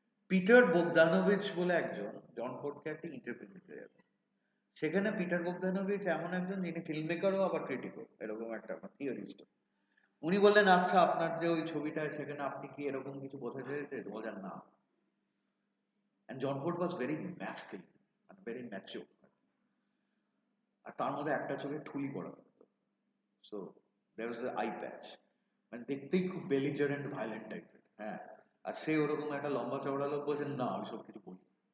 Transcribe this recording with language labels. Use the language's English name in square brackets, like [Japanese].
[Bangla] Peter বোগদানোভিচ বলে একজন জন ফোর্ডকে একটা ইন্টারভিউ দিতে যাবে। সেখানে পিটার বোগদানোভিচ এমন একজন যিনি ফিল্ম মেকারও আবার ক্রিটিকও, এরকম একটা থিওরিস্ট। উনি বললেন, আচ্ছা আপনার যে ওই ছবিটা, সেখানে আপনি কি এরকম কিছু বোঝাতে চেয়েছেন? বললেন না। [English] And John Ford was very masculine and very mature. [Bangla] আর তার মধ্যে একটা চোখে ঠুলি পড়া থাকতো। [English] so there was the eye patch, [Bangla] মানে দেখতেই খুব বেলিজারেন্ট ভায়োলেন্ট টাইপের। হ্যাঁ, আর সে ওরকম একটা লম্বা চওড়া লোক বলছে না ওইসব কিছু বলি।